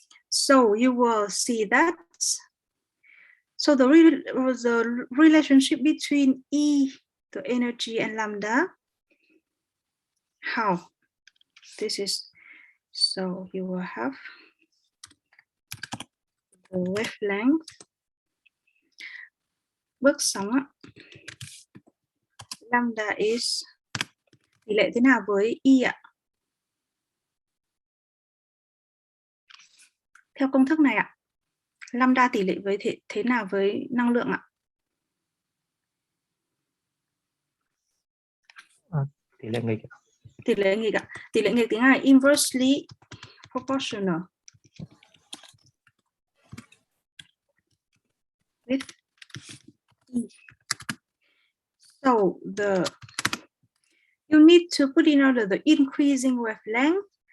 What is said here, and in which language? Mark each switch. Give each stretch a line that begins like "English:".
English: So you will see that. So the relationship between E, the energy, and lambda, how? This is, so you will have the wavelength.
Vietnamese: Bước sóng ạ.
English: Lambda is
Vietnamese: tỷ lệ thế nào với Y ạ? Theo công thức này ạ, lambda tỷ lệ với thế nào với năng lượng ạ? Tỷ lệ nghịch. Tỷ lệ nghịch ạ. Tỷ lệ nghịch tiếng Anh là
English: inversely proportional with E. So you need to put in order the increasing wavelength.